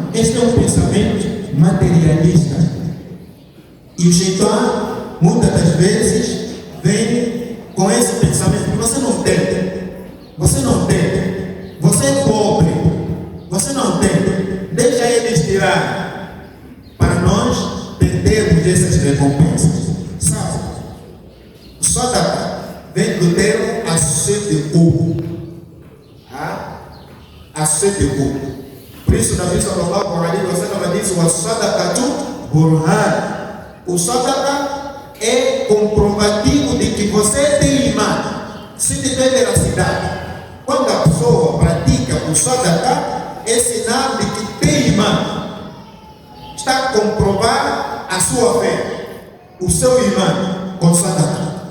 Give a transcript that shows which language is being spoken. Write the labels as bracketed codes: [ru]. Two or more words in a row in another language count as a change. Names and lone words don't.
[pt] Este é um pensamento materialista. E o Shaitan, muitas das vezes, vem com esse pensamento: você não tem, você é pobre, você não tem, deixa eles tirar, para nós perdermos essas recompensas. Sabe? Sadaqa vem do termo assedeku. Assedeku. Por isso, o [ar] نبي صلى الله عليه وسلم [pt] disse: o [ar] صدقة برهان. [pt] O sadaqa é comprovativo de que você tem imã. Se tiver veracidade. Quando a pessoa pratica o sadaqa, é sinal de que tem imã. Está a comprovar a sua fé, o seu imã com sadaqa.